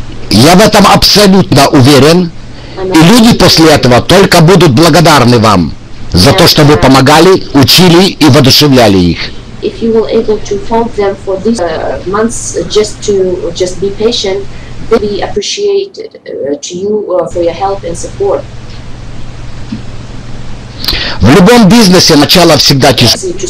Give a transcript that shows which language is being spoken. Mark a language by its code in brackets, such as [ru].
[ru] Я в этом абсолютно уверен, и люди после этого только будут благодарны вам за то, что вы помогали, учили и воодушевляли их. [en] If you will able to hold them for these months just be patient, they be appreciated to you for your help and support. [ru] В любом бизнесе начало всегда тяжело.